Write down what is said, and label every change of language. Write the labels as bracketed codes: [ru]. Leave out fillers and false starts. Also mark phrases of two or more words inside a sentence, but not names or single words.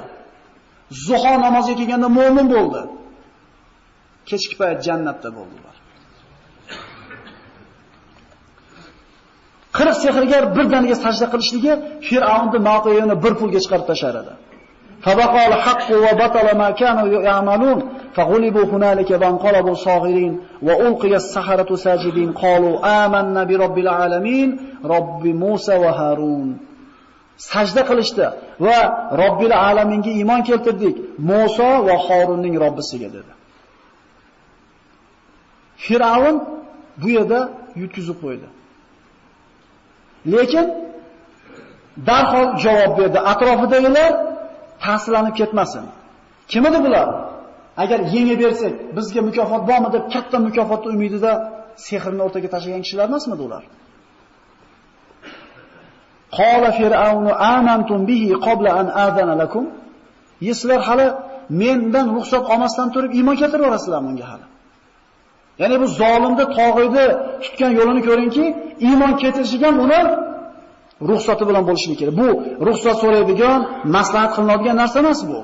[uz] Zuho namoziga kelganda mu'min bo'ldi. Kechki payt jannatda bo'ldilar. 40 sehrgar birdaniga sajda qilishligi Fir'avnni mavqeini bir pulga chiqarib tashar edi. [ar] فوقع الحق وبطل ما كانوا يعملون فغلبوا هنالك وانقلبوا صاغرين وألقي السحرة ساجدين قالوا آمنا برب العالمين رب موسى وهارون. [uz] Sajda qilishdi va Robbil alaminga iymon keltirdik, Musa va Harunning Robbisiga dedi. Fir'avn bu yerda yutkizib qo'ydi. Lekin darhol javob berdi. Atrofidagilar ta'sirlanib ketmasin. Kim edi bular? Agar yengib bersak, bizga mukofot bormi deb katta mukofotni umidida sehrni o'rtaga tashlagan kishilar emasmidi ular? [ar] قال فرعون آمنتم به قبل أن آذن لكم. [uz] Sizlar hali mendan ruxsat olmasdan turib iymon keltirib orasizlar bunga hali. Ya'ni bu zolimni tog'iydi tutgan yo'lini ko'ringki, iymon keltirishiga uni ruxsati bilan bo'lishi kerak. Bu ruxsat so'raydigan, maslahat qilinadigan narsa emas bu.